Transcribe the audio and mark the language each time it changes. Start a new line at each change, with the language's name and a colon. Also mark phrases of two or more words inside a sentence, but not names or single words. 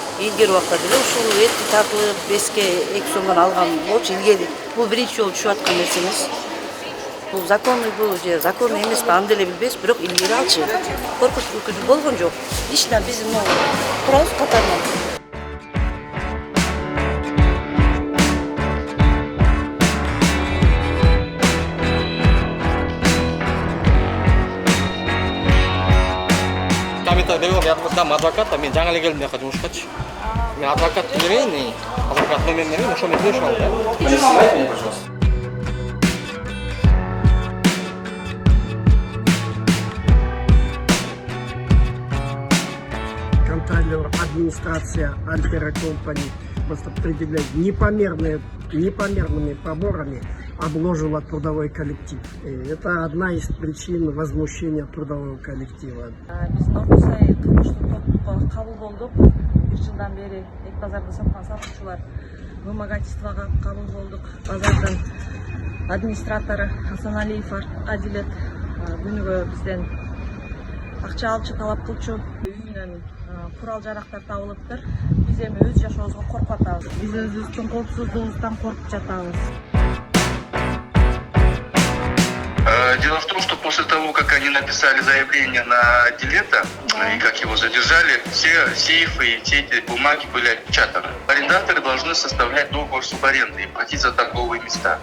Kyrgyz: Илгери убакта деле ушул этти тартылып веске 2 сомдон алган болчу илгери. Бул биринчи жолу түшүп аткан нерсе эмес. Бул законный бул же законный эмеспи, аны деле билбейбиз, бирок илгери алчу. Коркуч үркүтүү болгон жок. Ичинен биз турабыз катарынан.
Russian: Я дам адвоката,
Kyrgyz: мен жаңа эле келдим мына жумушкачы. Мен адвокатты берейин, адвокат номерин берейин, ошо менен сөйлөшүп алып.
Russian: Не снимайте меня, пожалуйста. Контролер, администрация Альтера Компани просто предъявляет непомерными поборами обложила трудовой коллектив. И это одна из причин возмущения трудового коллектива.
Kyrgyz: Биз Нордусай кылмыштык топко кабыл болдук. 1 жылдан бери эки базарда саткан сатуучулар вымогательствого кабыл болдук. Базардын администратору Асаналиев Адилет күнүгө бизден акча алчу талап кылчу. Үйүнөн курал жарактар табылыптыр. Биз эми өз жашообузга коркуп атабыз. Биз өзүбүздүн коопсуздугубуздан коркуп жатабыз.
Russian: Дело в том, что после того, как они написали заявление на Дилета и как его задержали, все сейфы и все эти бумаги были отпечатаны. Арендаторы должны составлять договор субаренды и платить за торговые места.